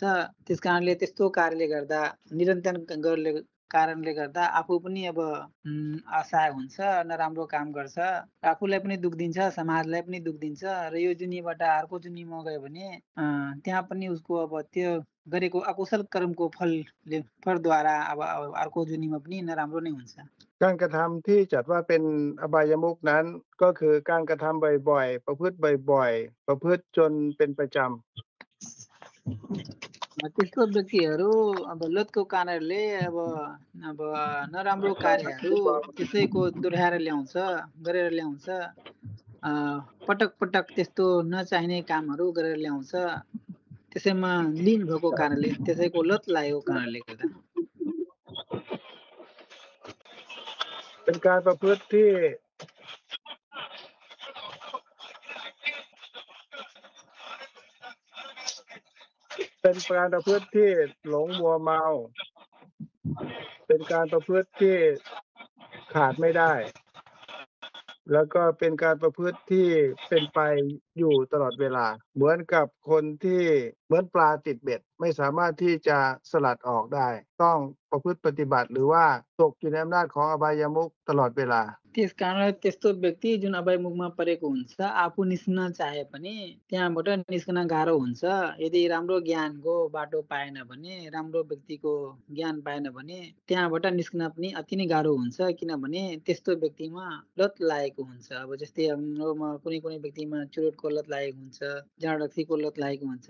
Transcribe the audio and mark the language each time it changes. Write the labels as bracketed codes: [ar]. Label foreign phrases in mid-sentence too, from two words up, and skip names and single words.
[ne] त्यसकारणले त्यस्तो कार्यले गर्दा निरन्तर गर्ने कारणले गर्दा आफू पनि अब असहाय हुन्छ, नराम्रो काम गर्छ, आफूलाई पनि दुःख दिन्छ, समाजलाई पनि दुःख दिन्छ र यो जुनीबाट अर्को जुनीमा गयो भने त्यहाँ पनि उसको अब त्यो गरेको अकुशल कर्मको फलद्वारा अब अर्को जुनीमा पनि नराम्रो नै हुन्छ। [th] การกระทำที่จัดว่าเป็นอบายมุขนั้นก็คือการกระทำบ่อยๆประพฤติบ่อยๆประพฤติจนเป็นประจำ [ne] त्यस्तो व्यक्तिहरू अब लतको कारणले अब नराम्रो कार्यहरू त्यसैको गरेर ल्याउँछ, पटक पटक त्यस्तो नचाहिने कामहरू गरेर ल्याउँछ। त्यसैमा लीन भएको कारणले त्यसैको लत लागेको कारणले गर्दा [th] เป็นการประพฤติที่หลงมัวเมาเป็นการประพฤติที่ ขาดไม่ได้แล้วก็เป็นการประพฤติที่เป็นไปอยู่ตลอดเวลาเหมือนกับคนที่เหมือนปลาติดเบ็ดไม่สามารถที่จะสลัดออกได้ต้องประพฤติปฏิบัติหรือว่าตกอยู่ในอำนาจของอบายมุขตลอดเวลา [ne] त्यस कारण त्यस्तो व्यक्ति जुन अभयमुखमा परेको हुन्छ आफू निस्कन चाहे पनि त्यहाँबाट निस्कन गाह्रो हुन्छ। यदि राम्रो ज्ञानको बाटो पाएन भने, राम्रो व्यक्तिको ज्ञान पाएन भने त्यहाँबाट निस्कन पनि अति नै गाह्रो हुन्छ। किनभने त्यस्तो व्यक्तिमा लत लागेको हुन्छ। अब जस्तै हाम्रोमा कुनै कुनै व्यक्तिमा चुरोटको लत लागेको हुन्छ, जाँड रक्सीको लत लागेको हुन्छ।